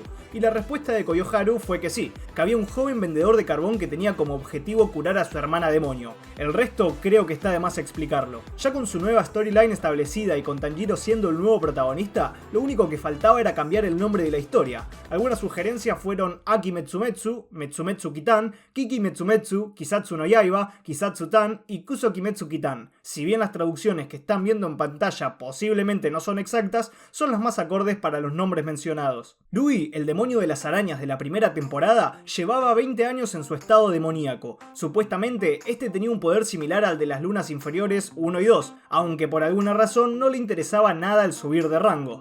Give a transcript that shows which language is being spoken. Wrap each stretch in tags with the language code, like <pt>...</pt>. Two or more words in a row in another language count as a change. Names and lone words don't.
<es>Y la respuesta de Koyoharu fue que sí, que había un joven vendedor de carbón que tenía como objetivo curar a su hermana demonio. El resto creo que está de más explicarlo. Ya con su nueva storyline establecida y con Tanjiro siendo el nuevo protagonista, lo único que faltaba era cambiar el nombre de la historia. Algunas sugerencias fueron Aki Metsumetsu, Metsumetsu Kitan, Kiki Metsumetsu, Kisatsu no Yaiba, Kisatsu Tan y Kuso Kimetsu Kitan. Si bien las traducciones que están viendo en pantalla posiblemente no son exactas, son las más acordes para los nombres mencionados. Rui, el demonio de las arañas de la primera temporada, llevaba 20 años en su estado demoníaco. Supuestamente, este tenía un poder similar al de las lunas inferiores 1 y 2, aunque por alguna razón no le interesaba nada el subir de rango.</es>